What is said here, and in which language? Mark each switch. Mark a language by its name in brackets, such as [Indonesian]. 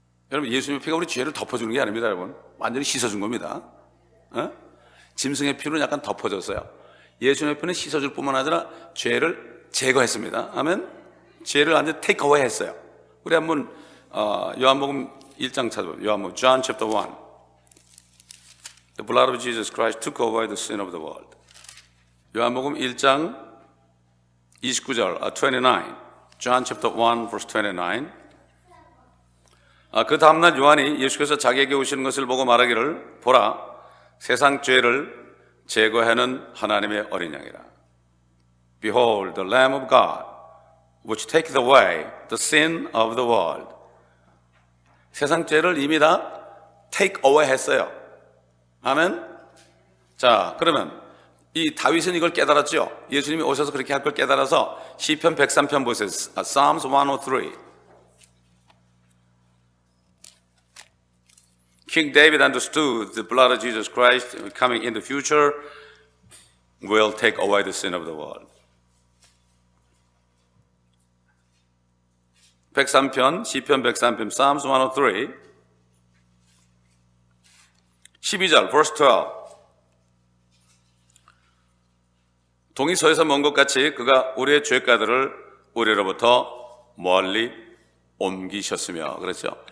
[Korean] 여러분, 예수님의 피가 우리 죄를 덮어주는 게 아닙니다, 여러분. 완전히 씻어준 겁니다. 짐승의 피는 약간 덮어줬어요. 예수님의 피는 씻어줄 뿐만 아니라 죄를 제거했습니다. 아멘. 죄를 완전히 [English] take away [Korean] 했어요. 우리 한번 요한복음 1장 찾아보면 요한복음 [English] John chapter 1. The blood of Jesus Christ took away the sin of the world. [Korean] 요한복음 1장 29절 29. [English] John chapter 1 verse 29. [Korean] 그 다음날 요한이 예수께서 자기에게 오시는 것을 보고 말하기를 보라, 세상 죄를 제거하는 하나님의 어린 양이라. [English] Behold the Lamb of God which taketh away the sin of the world. [Korean] 세상 죄를 이미 다 [English] take away [Korean] 했어요. 아멘. 자, 그러면 이 다윗은 이걸 깨달았죠. 예수님이 오셔서 그렇게 할 걸 깨달아서 시편 103편 보세요. [English] Psalms 103. King David understood the blood of Jesus Christ coming in the future will take away the sin of the world. [Korean] 103편, 시편 103편, [English] Psalms 103, [Korean] 12절, [English] verse 12. [Korean] 동이 서에서 먼 것 같이 그가 우리의 죄가들을 우리로부터 멀리 옮기셨으며. 그렇죠?